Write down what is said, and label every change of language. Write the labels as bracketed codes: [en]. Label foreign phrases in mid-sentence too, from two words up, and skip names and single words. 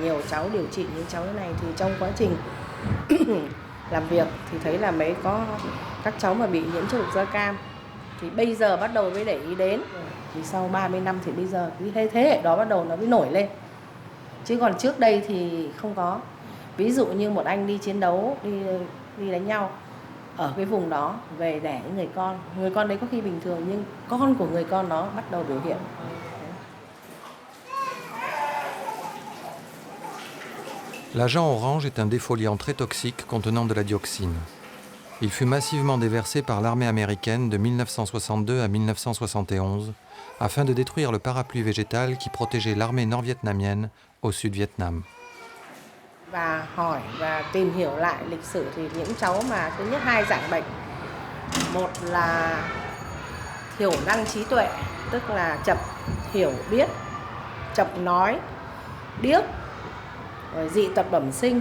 [vi] nhiều cháu điều trị những cháu như này, thì trong quá trình làm việc thì thấy là mấy có các cháu mà bị nhiễm chất độc da cam thì bây giờ bắt đầu mới để ý đến, thì sau 30 năm thì bây giờ cái thế hệ đó bắt đầu nó mới nổi lên, chứ còn trước đây thì không có. Ví dụ như một anh đi chiến đấu, đi đánh nhau ở cái vùng đó về đẻ những người con đấy có khi bình thường nhưng con của người con nó bắt đầu biểu hiện. [fr] L'agent orange est un défoliant très toxique contenant de la dioxine. Il fut massivement déversé par l'armée américaine de 1962 à 1971 afin de détruire le parapluie végétal qui protégeait l'armée nord-vietnamienne au Sud-Vietnam. [vi] Và hỏi và tìm hiểu lại lịch sử thì những cháu mà thứ nhất 2 dạng bệnh. Một là thiểu năng trí tuệ, tức là chậm hiểu biết, chậm nói, điếc, rồi dị tật bẩm sinh.